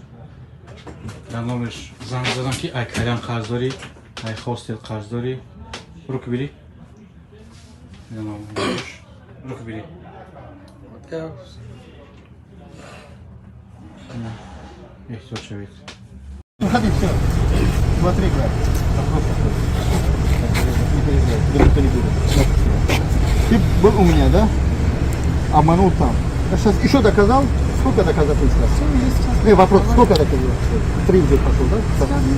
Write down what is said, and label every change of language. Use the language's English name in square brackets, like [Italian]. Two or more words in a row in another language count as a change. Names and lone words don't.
[Tajik] Дар номерш занг задам ки ай калям қарз дорӣ, ай хостел қарз дорӣ. Рук бирӣ. Рук бирӣ. Эҳтиёт шавед. [Russian] Выходи, все. Смотри, брат. Ты был у меня, да? Обманул там. Я сейчас еще доказал. Сколько доказал сейчас? Не, вопрос, сколько доказал? 3 уже пошел, да?